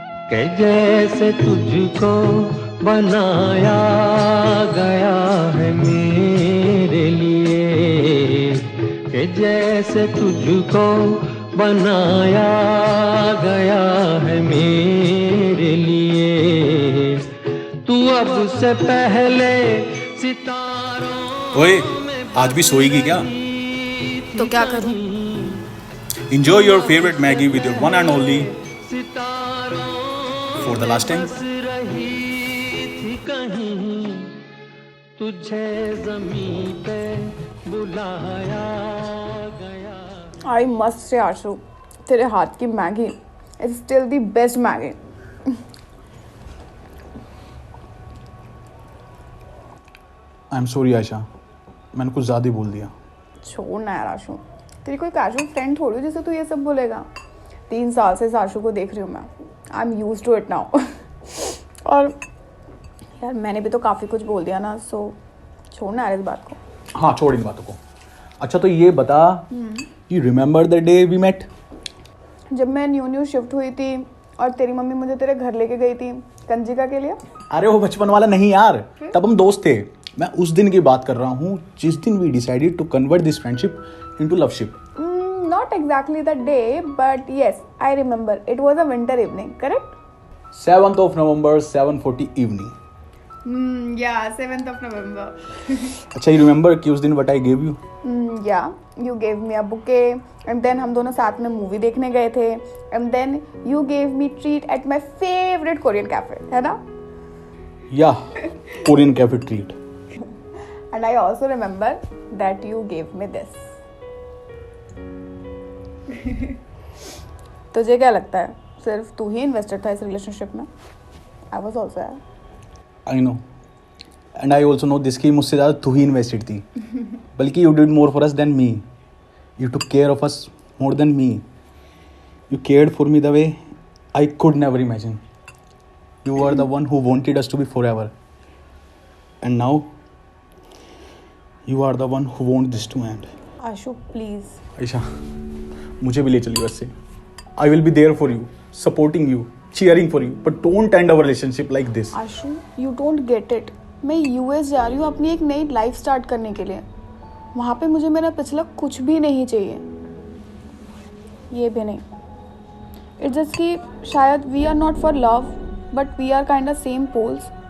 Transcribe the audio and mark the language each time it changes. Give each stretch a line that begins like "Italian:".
Hindi: कि जैसे तुझको बनाया गया है मेरे लिए, कि जैसे तुझको बनाया गया है मेरे लिए, तू अब से पहले सितारों। ओए, आज भी सोएगी क्या? तो क्या करूं?
English: Enjoy your favorite Maggie with your one and only for the last time.
Hindi: तुझे ज़मीं पे बुलाया गया।
English: I must say Ashu,
Hindi: तेरे हाथ की
English: Maggi is still the best Maggi. I am sorry
Hindi: Ayesha, मैंने कुछ ज़्यादा ही बोल दिया। छोड़ ना यार आशु, तेरी कोई कैजुअल फ्रेंड थोड़ी हो जिसे तू ये सब बोलेगा। 3 साल से इस आशु को देख रही हूँ मैं,
English: I am used to it now.
Hindi: और यार मैंने भी तो काफ़ी कुछ बोल दिया ना, सो छोड़ ना यार इस बात को। हाँ, छोड़ इन बातों को। अच्छा तो ये बता,
English: You remember the day we met?
Hindi: जब मैं न्यू शिफ्ट हुई थी और तेरी मम्मी मुझे तेरे घर लेके गई थी कंजिका के लिए। अरे वो बचपन वाला नहीं यार, तब हम दोस्त थे। मैं उस दिन की बात कर रहा हूँ जिस दिन
English: We decided to convert this friendship into loveship. Not exactly the day, but yes, I remember. It was a winter evening, correct? 7th of November, 7:40 evening. Yeah, 7th of November. अच्छा, you remember
Hindi: कि उस दिन
English: what I gave you? Yeah, you gave me a bouquet, and then
Hindi: हम दोनों साथ में movie देखने गए थे,
English: and then you gave me treat at my favorite Korean cafe, है ना? Yeah, Korean cafe treat. And I also remember that you gave me this.
Hindi: तुझे क्या लगता है सिर्फ तू ही इन्वेस्टेड था इस रिलेशनशिप में?
English: I was also है. I know. And I also know this
Hindi: कि मुझसे ज़्यादा तू ही इन्वेस्टेड थी.
English: बल्कि you did more for us than me. You took care of us more than me. You cared for me the way I could never imagine. You were the one who wanted us to be forever. And now, you are the one who wants this to end.
Hindi: Ashu please. Ayesha, मुझे भी ले चलिए बस से.
English: I will be there for you, supporting you, cheering for you, but don't end our relationship like this. Ashu you don't get it.
Hindi: मैं US जा रही हूँ अपनी एक नई लाइफ स्टार्ट करने के लिए. वहाँ पे मुझे मेरा पिछला कुछ भी नहीं चाहिए, ये भी नहीं.
English: it's just
Hindi: कि शायद
English: We are not for love but we are kind of same poles.